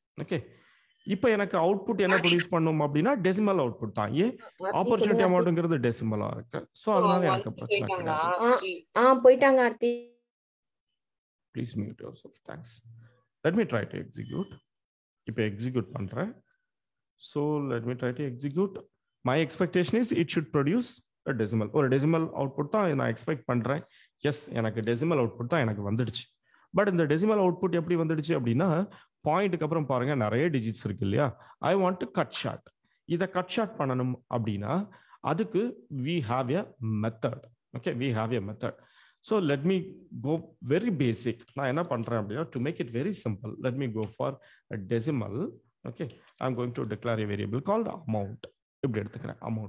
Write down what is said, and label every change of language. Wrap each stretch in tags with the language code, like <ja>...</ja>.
<ta>Okay, இப்போ எனக்கு output என்ன ப்ரொடியூஸ் பண்ணும் அப்படின்னா டெசிமல் அவுட்புட் தான். ஏன்? ஆப்பர்ச்சுனிட்டி அமௌண்ட்ங்கிறது டெசிமலா இருக்கு. ஸோ அதனால எனக்கு பிரச்சனை கிடையாது. போயிட்டாங்க Aarthi.</ta> <en>Please mute yourself. Thanks. Let me try to execute.</en> <ta>இப்போ எக்ஸிக்யூட் பண்றேன்.</ta> <en>So let me try to execute. My expectation is it should produce a decimal.</en> <ta>ஒரு டெசிமல் அவுட்புட் தான் நான் எக்ஸ்பெக்ட் பண்றேன். எஸ், எனக்கு டெசிமல் அவுட்புட் தான் எனக்கு வந்துடுச்சு. பட் இந்த டெசிமல் அவுட்புட் எப்படி வந்துடுச்சு அப்படின்னா, பாயிண்ட்டுக்கு அப்புறம் பாருங்க நிறைய டிஜிட்ஸ் இருக்கு இல்லையா.</ta> <en>I want to cut short.</en> <ta>இதை கட் ஷார்ட் பண்ணணும் அப்படின்னா அதுக்கு</ta> <en>we have a method. Okay, we have a method. So let me go very basic.</en> <ta>நான் என்ன பண்றேன் அப்படின்னா,</ta> <en>to make it very simple, let me go for a decimal. Okay, I'm going to declare a variable called amount.</en> <ta>இப்படி எடுத்துக்கிறேன்.</ta>